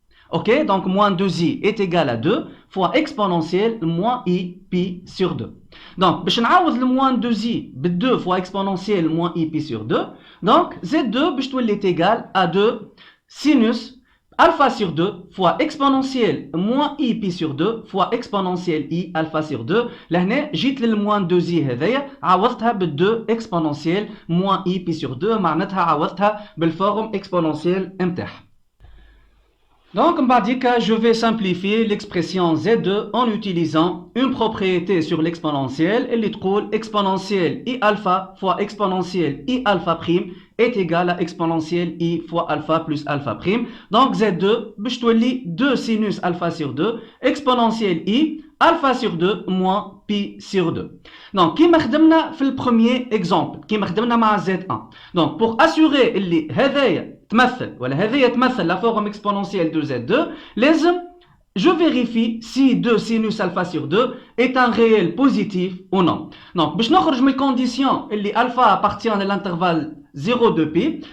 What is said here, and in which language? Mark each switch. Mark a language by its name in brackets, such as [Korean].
[French] Ok, donc moins 2i est égal à 2 fois exponentielle moins I pi sur 2. Donc [Arabic] باش نعوض [French] le moins 2i ب 2 fois exponentielle moins I pi sur 2. Donc Z2 باش تولي égal à 2 sinus alpha sur 2 fois exponentielle moins I pi sur 2 fois exponentielle I alpha sur 2. [Arabic] لهنا جيت للموان 2i هذايا عوضتها بال 2 [French] exponentielle moins I pi sur 2 [Arabic] معناتها عوضتها بالفورم exponentielle متاعها. [French] Donc, je vais simplifier l'expression Z2 en utilisant une propriété sur l'exponentielle. Elle est exponentielle I alpha fois exponentielle I alpha prime est égal à exponentielle I fois alpha plus alpha prime. Donc, Z2, باش تولي 2 sinus alpha sur 2 exponentielle I alpha sur 2 moins pi sur 2. [Arabic] Donc, كيما خدمنا في البروميير exemple, كيما خدمنا مع Z1. [French] Donc, pour assurer [Arabic] اللي هذايا تمثل ولا هذه تمثل [French] la forme exponentielle de Z2 لازم je vérifie si 2 sinus alpha sur 2 est un réel positif ou non. Donc [Arabic] باش نخرج من الكونديسيون اللي [French] alpha appartient à l'intervalle 0 de pi.